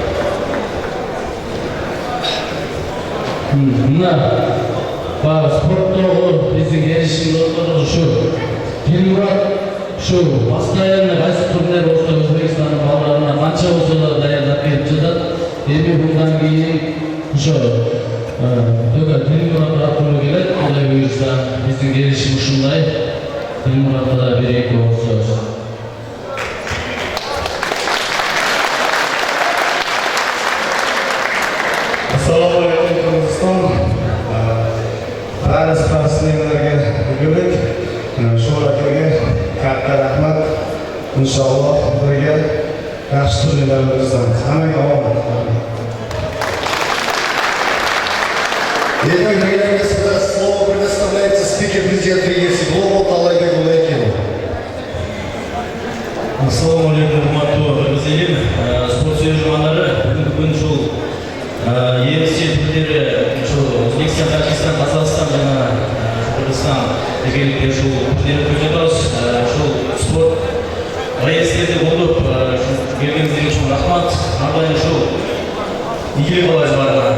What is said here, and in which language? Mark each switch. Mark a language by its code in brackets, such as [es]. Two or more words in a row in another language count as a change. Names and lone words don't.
[ky] Мына баа спорттогу биздин келишим достору ушу Дилмурат ушу постоянно кайсы турнир болсо Өзбекстандын балдарына канча болсо да даярдап берип жатат. Эми мындан кийин ошо Дилмурат аттуу келет, Кудай буйрса биздин келишим ушундай. Дилмуратта да бир-эки сөз. [ar] السلام عليكم Kırgızistan. [uz] Bari sportsmenlarga bugunlik sho'raga katta rahmat. Inshaalloh birga yaxshi turnirlar o'tkazamiz. Hammaga omad. [ru] Итак, дорогие дамы и господа, слово предоставляется спикер президента EFC Global Талайбек Улайкину. [ar] السلام عليكم [uz] hurmatli Kırgız eli, sport seyircimanları. [ky] Бүгүнкү күн ушул EFC турнири ушул Өзбекстан, Тажикстан, Казакстан жана Кыргызстан дегенде ушул турнир өткөрүп жатабыз. Ушул спорт аялдерди колдоп келгениңиз үчүн рахмат. Ар дайым ушул ийгилик каалайбыз баарына.